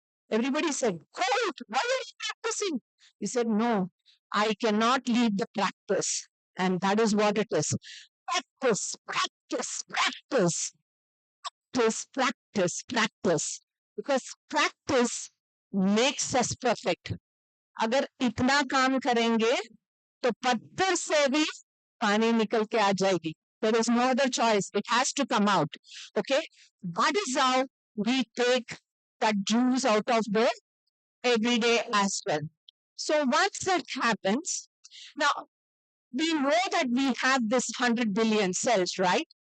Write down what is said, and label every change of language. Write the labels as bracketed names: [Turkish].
[English] Everybody said, cold, why are you practicing? He said, no, I cannot leave the practice. And that is what it is. Practice, practice, practice, practice. Because practice makes us perfect. [Hindi] अगर इतना काम करेंगे तो पत्थर से भी पानी निकल के आ जाएगी. [English] There is no other choice. It has to come out. Okay? That is how we take that juice out of the everyday as well. So once that happens, now we know that we have this 100 billion cells, right?